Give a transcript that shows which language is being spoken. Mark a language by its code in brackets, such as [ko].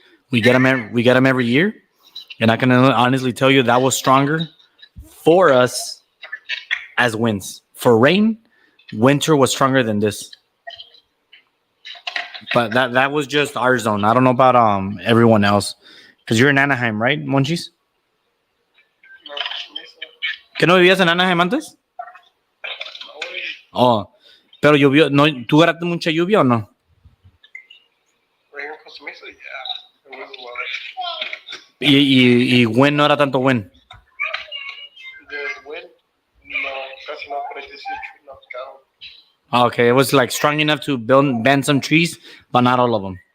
[en] We get them every year, and I can honestly tell you that was stronger for us as winds. For rain, winter was stronger than this. But that was just our zone. I don't know about everyone else, because you're in Anaheim, right, Monchis? [es] No, ¿Que no vivías en Anaheim antes? Oh, pero llovió. No, ¿tú agarraste mucha lluvia o no? [en] Rain in Costa Mesa, yeah, it was a lot. [es] Y wind no era tanto wind. [en] The wind, [es] no, casi no, [en] but I did see a tree knocked down. Okay, it was like strong enough to bend some trees, but not all of them.